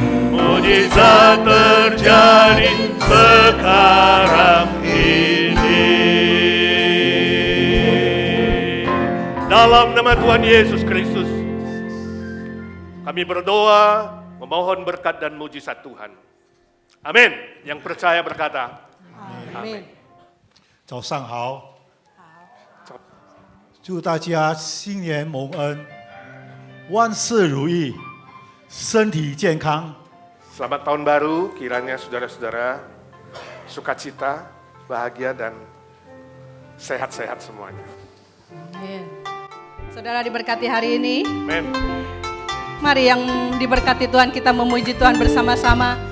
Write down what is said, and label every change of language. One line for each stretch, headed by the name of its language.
Indonesian: Mujizat terjadi sekarang ini. Dalam nama Tuhan Yesus Kristus, kami berdoa, memohon berkat dan mujizat Tuhan. Amin. Yang percaya berkata, Amin.
Chinese: 早上好，祝大家新年蒙恩，万事如意，身体健康。
Indonesian: Selamat tahun baru, kiranya saudara-saudara sukacita, bahagia dan sehat-sehat semuanya. Amin. Saudara diberkati hari ini. Amin. Mari yang diberkati Tuhan, kita memuji Tuhan bersama-sama.